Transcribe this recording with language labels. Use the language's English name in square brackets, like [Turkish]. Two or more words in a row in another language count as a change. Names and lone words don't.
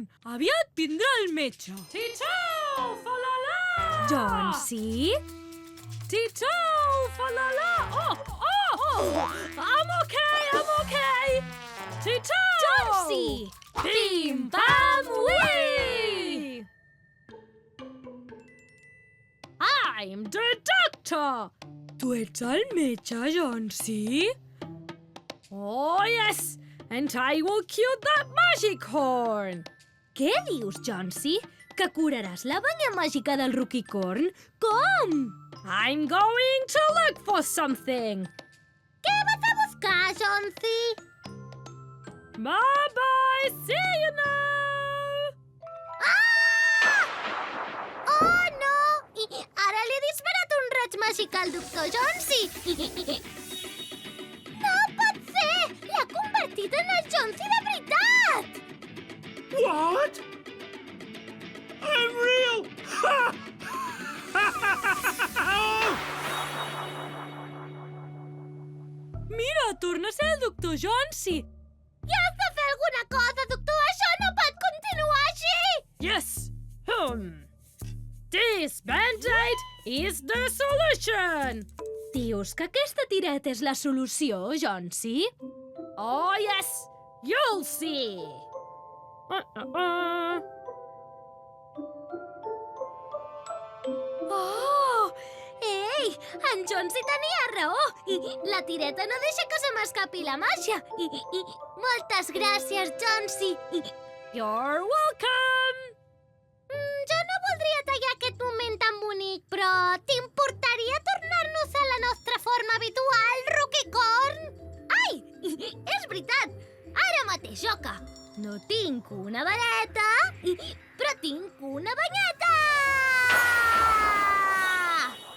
[Catalan] Aviat vindrà el metge. Titó, Falalà! Jonsi? Titó, Falalà! Oh! [English] I'm okay! [Catalan] Titó! Jonsi! Pim, pam, ui! [English] I'm the doctor! [Catalan] Tu ets el metge, Jonsi? [English] Oh, yes! And I will cure that magic horn! [Catalan] Què dius, Jonsi? Que curaràs la banya màgica del Ruquicorn? Com? [English] I'm going to look for something! [Catalan] Què vas a buscar, Jonsi? [English] Bye-bye! See you now! Oh, no! [Catalan] Ara li he disparat un raig màgic al doctor Jonsi! No pot ser! L'ha convertit en el Jonsi de veritat! [English] What? I'm real! [Catalan] Mira, torna a ser el doctor Jonsi! I has de fer alguna cosa, doctor! Això no pot continuar així! [English] Yes! This Band-Aid is the solution! [Catalan] Dius que aquesta tireta és la solució, Jonsi? [English] Oh, yes! You'll see! Oh! [Catalan] Ei, en Jonsi tenia raó! La tireta no deixa que se m'escapi la màgia! Moltes gràcies, Jonsi! [English] You're welcome! [Catalan] Jo no voldria tallar aquest moment tan bonic, però t'importaria tornar-nos a la nostra forma habitual, Ruquicorn? Ai! És veritat! Ara mateix, Joca! No tinc una vareta, però tinc una banyeta!